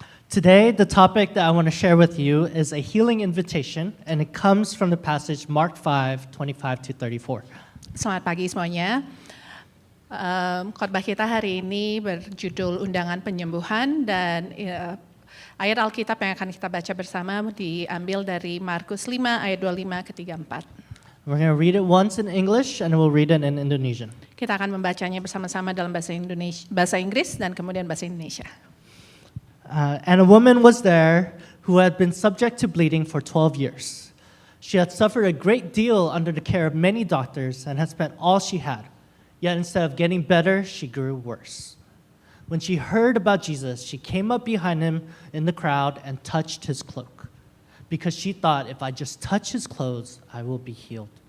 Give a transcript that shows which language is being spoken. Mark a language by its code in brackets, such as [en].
[en] Today, the topic that I want to share with you is a healing invitation, and it comes from the passage Mark 5:25-34. [id] Selamat pagi semuanya. Khotbah kita hari ini berjudul Undangan Penyembuhan, dan ayat Alkitab yang akan kita baca bersama diambil dari Markus 5 ayat 25 ke 34. [en] We're going to read it once in English, and we'll read it in Indonesian. [id] Kita akan membacanya bersama-sama dalam bahasa Inggris dan kemudian bahasa Indonesia. [en] And a woman was there who had been subject to bleeding for 12 years. She had suffered a great deal under the care of many doctors and had spent all she had. Yet instead of getting better, she grew worse. When she heard about Jesus, she came up behind him in the crowd and touched his cloak, because she thought, if I just touch his clothes, I will be healed.